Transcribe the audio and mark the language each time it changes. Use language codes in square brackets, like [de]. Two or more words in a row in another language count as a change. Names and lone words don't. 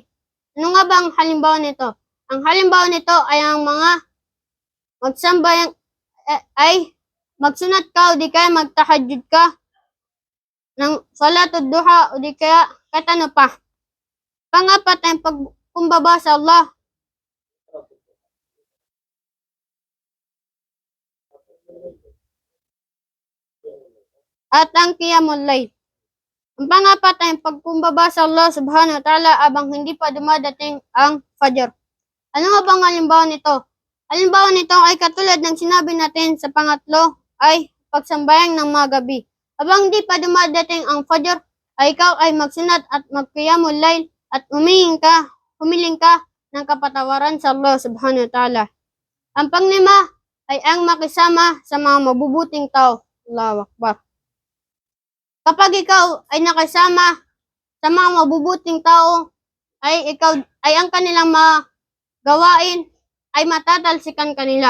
[tl] Ano nga ba ang halimbawa nito? Ang halimbawa nito ay ang mga magsambayang ay magsunat ka o di kaya magtahajjud ka ng [ar] صلاة الضحى [tl] o di kaya kahit ano pa. Pangapat ay pagkumbaba sa Allah. At ang [ar] قيام الليل. [tl] Ang pangapat ay pagkumbaba sa Allah [ar] سبحانه وتعالى [tl] abang hindi pa dumadating ang Fajr. Ano nga bang halimbawa nito? Halimbawa nito ay katulad ng sinabi natin sa pangatlo ay pagsambayang ng mga gabi. Habang hindi pa dumadating ang Fajr, ay ikaw ay magsunat at magqiyamul layl at humiling ka ng kapatawaran sa Allah [ar] سبحانه وتعالى. [tl] Ang panglima ay ang makisama sa mga mabubuting tao. [ar] الله أكبر. [tl] Kapag ikaw ay nakisama sa mga mabubuting tao, ay ang kanilang mga gawain ay matatalsikan kanila.